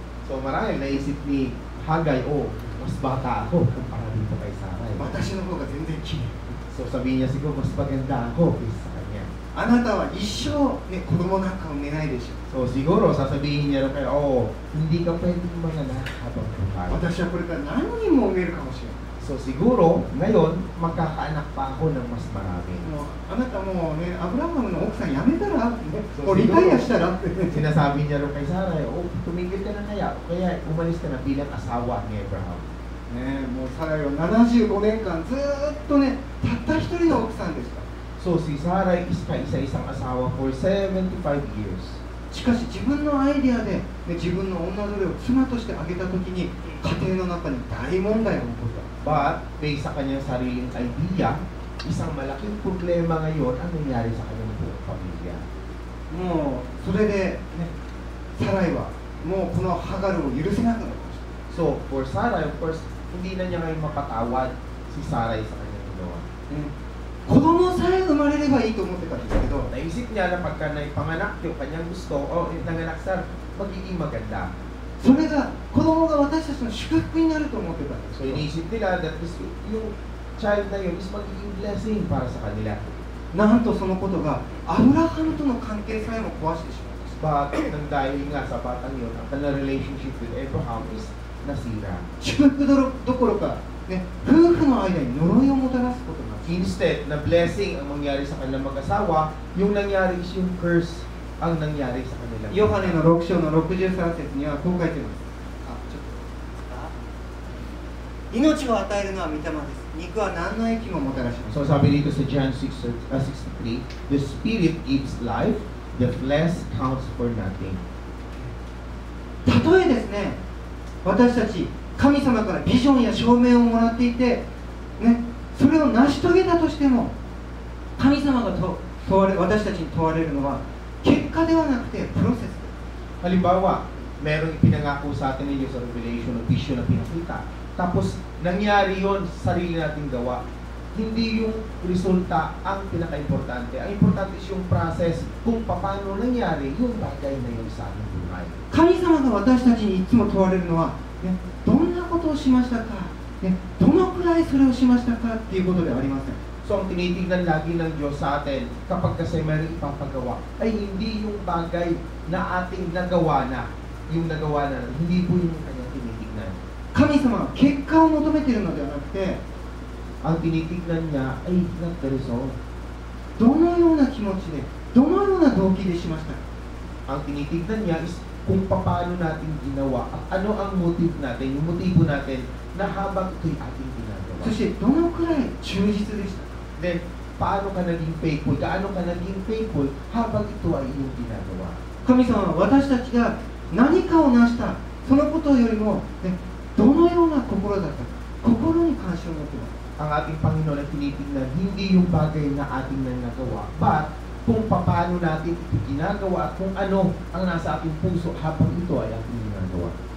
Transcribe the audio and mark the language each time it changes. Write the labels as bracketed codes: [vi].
[tl] So marahil naisip ni Hagay, oh, mas bata ako kumpara dito kay Sarai. [ja] 私の方が全然綺麗。 [tl] So sabihin niya siguro, mas maganda ako kaysa sa kanya. [ja] あなたは一生、ね、子供なんか産めないでしょ。 [tl] So siguro, sasabihin niya rin kayo, oh, hindi ka pwedeng manganak habang buhay. [ja] 私はこれから何人も産めるかもしれない。 [tl] So siguro, ngayon, magkakaanak pa ako ng mas marami. [ja] もうあなたもうね、アブラハムの奥さん辞めたら、そうもうリタイアしたらって。 [tl] Sinasabi niya rin kay Sarai, oh, tumigil ka na kaya, kaya umalis ka na bilang asawa ni Abraham. [ja] ね、もうサライは75年間ずーっとね、たった一人の奥さんでした。 [tl] So si Sarai is kaisa-isang asawa [en] for 75 years. [ja] しかし自分のアイデアで、ね、自分の女奴隷を妻としてあげたときに家庭の中に大問題が起こった。 [tl] But, based sa kanyang sariling idea, isang malaking problema ngayon ang nangyari sa kanyang buong pamilya. [ja] もうそれで、ね、サライはもうこのハガルを許せなくなりました。 [tl] So, for Sarai, of course, hindi na niya ngayon mapatawad si Sarai sa kanyang ginawa. [ja] 子供さえ生まれればいいと思ってたんですけど、 [tl] Naisip niya na pagka naipanganak yung kanyang gusto, o nanganak sa magiging maganda. [ja] それが子供が私たちの祝福になると思ってたんです So, けど、 [tl] iniisip nila that yung child na yun is magiging blessing para sa kanila. [ja] なんとそのことがアブラハムとの関係さえも壊してしまいました。 [tl] But, nang dahil nga sa batang yun, ang kanilang relationship with Abraham is nasira. [ja] 祝福どころか、ね、夫婦の間に呪いをもたらすことが [tl] Instead, na blessing ang mangyari sa kanilang mag-asawa, yung nangyari is yung curse ang nangyari sa kanila. [ja] ヨハネの6章の63節にはこう書いてます。命を与えるのは御霊です。肉は何の益ももたらしません。 [tl] So sabi dito sa [en] John 6:63, the spirit gives life, the flesh counts for nothing. [ja] たとえですね、私たち神様からビジョンや証明をもらっていて、ね、それを成し遂げたとしても、神様が私たちに問われるのは結果ではなくてプロセス。 [tl] Halimbawa, merong ipinangako sa atin ninyo sa Revelation o vision na pinakita. Tapos, nangyari yon sa sarili nating gawa. Hindi yung resulta ang pinaka-importante. Ang importante is yung process kung paano nangyari yung bagay na yun sa ating buhay. [ja] 神様が私たちにいつも問われるのは、ね、どんなことをしましたか、ね、どのくらいそれをしましたかっていうことではありません。 [tl] So, ang tinitignan lagi ng Diyos sa atin kapag kasi mayroong ipapagawa ay hindi yung bagay na ating nagawa na. Yung nagawa na, hindi po yung kanyang tinitignan. [ja] 神様は結果を求めているのではなくて、 [tl] Ang tinitignan niya ay [en] not the result. [ja] どのような気持ちで、どのような動機でしましたか。 [tl] Ang tinitignan niya is kung paano natin ginawa at ano ang motive natin, yung motibo natin na habang ito'y ating ginagawa. [ja] そしてどのくらい忠実でしたか。 [tl] Then, paano ka naging faithful? Gaano ka naging faithful habang ito ay iyong ginagawa? [ja] 神様は私たちが何かを成したそのことよりも、ね、どのような心だったか、心に関心を持っています。 [tl] Ang ating Panginoon ay tinitingnan hindi yung bagay na ating nangagawa, but kung paano natin ito ginagawa at kung ano ang nasa ating puso habang ito ay ating ginagawa.